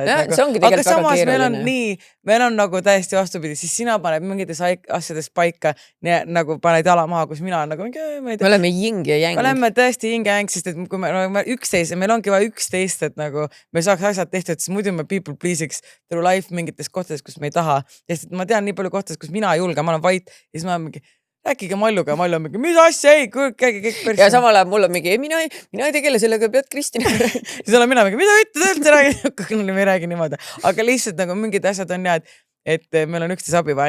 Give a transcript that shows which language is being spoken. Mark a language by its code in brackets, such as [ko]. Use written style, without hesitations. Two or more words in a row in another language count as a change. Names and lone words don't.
[et] See ongi tegelikult väga samas keeruline. meil on nagu täiesti vastupidi, siis sina paned mingites asjades paika, nagu paned jala maha, kus mina on nagu mingi, ma ei tea. Me oleme jing ja jäng. Me oleme tõesti jing ja jäng, sest et kui me üksteist, meil ongi vaja üksteist, et nagu me saaks asjad tehtud, siis muidu me [en] people please'iks through life [et] mingites kohtades, kus me ei taha. Sest ma tean nii palju kohtades, kus mina ei julge, ma olen vait ja siis ma mingi äkkiga Malluga ja Mallu on mingi, mis asja, ei, käige kõik päris. Ja samal ajal mul on mingi, mina ei tegele sellega, pead Kristina. Siis olen mina mingi, mida ütled üldse räägi, me ei räägi niimoodi. Aga lihtsalt nagu mingid asjad on ja, et meil on üksteise abi vaja.